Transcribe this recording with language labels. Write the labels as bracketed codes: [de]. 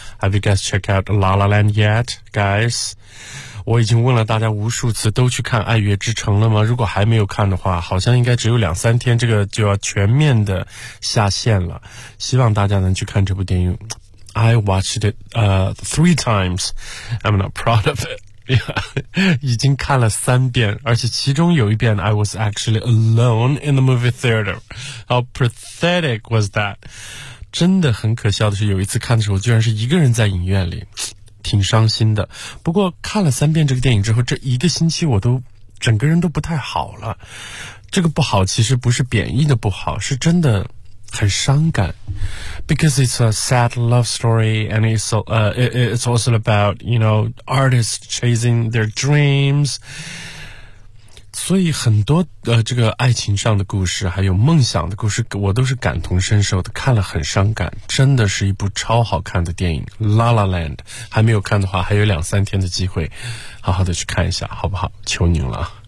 [en] Have you guys checked out La La Land yet, guys? [zh] 我已经问了大家无数次，都去看爱乐之城了吗？如果还没有看的话，好像应该只有两三天，这个就要全面的下线了。希望大家能去看这部电影。 [en] I watched it, three times. I'm not proud of it. [zh] 已经看了三遍，而且其中有一遍 [en] I was actually alone in the movie theater. How pathetic was that? [zh] 真的很可笑的是，有一次看的时候居然是一个人在影院里，挺伤心的。不过看了三遍这个电影之后，这一个星期我都整个人都不太好了。这个不好其实不是贬义的不好，是真的很伤感。 [en] Because it's a sad love story, and it's also about, you know, artists chasing their dreams. [zh] 所以很多这个爱情上的故事还有梦想的故事我都是感同身受的，看了很伤感。真的是一部超好看的电影 La La Land. 还没有看的话还有两三天的机会，好好的去看一下好不好，求您了。